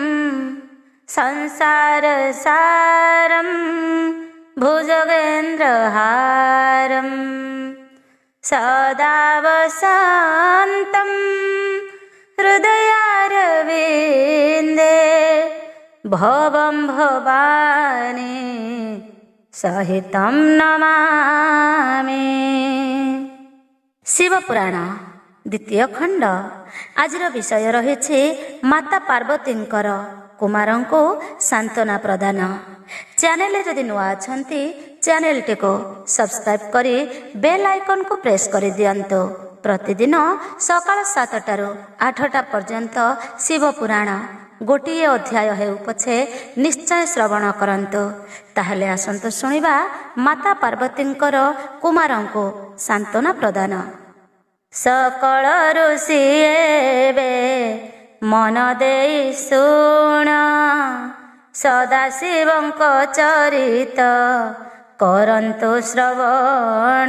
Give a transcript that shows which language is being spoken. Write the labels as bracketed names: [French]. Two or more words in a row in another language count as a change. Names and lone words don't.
[Sanskrit] संसारसारं भुजगेन्द्रहारं सदा वसन्तं हृदयारविन्दे भवं भवानी सहितं नमामि। [Odia] ଶିବପୁରାଣ ଦ୍ୱିତୀୟ ଖଣ୍ଡ। ଆଜିର ବିଷୟ ରହି ମାତା ପାର୍ବତୀଙ୍କର କୁମାରଙ୍କୁ ସାନ୍ତ୍ୱନା ପ୍ରଦାନ। ଚ୍ୟାନେଲ ଯଦି ନୂଆ ଅଛନ୍ତି ଚ୍ୟାନେଲ କୁ ସବସ୍କ୍ରାଇବ କରି [English] bell icon [Odia] କୁ ପ୍ରେସ କର ଦିଅନ୍ତୁ। ପ୍ରତିଦିନ ସକାଳ 7ଟାରୁ 8ଟା ପର୍ଯ୍ୟନ୍ତ ଶିବପୁରାଣ ଗୋଟିଏ ଅଧ୍ୟାୟ ହେଉ ପଛେ ନିଶ୍ଚୟ ଶ୍ରବଣ କରନ୍ତୁ। ତାହଲେ ଆସନ୍ତୁ ଶୁଣିବା ମାତା ପାର୍ବତୀଙ୍କର କୁମାରଙ୍କୁ ସାନ୍ତ୍ୱନା ପ୍ରଦାନ। ସକଳ ଋଷି ଏବେ ମନ ଦେଇ ଶୁଣ, ସଦାଶିବଙ୍କ ଚରିତ କରନ୍ତୁ ଶ୍ରବଣ।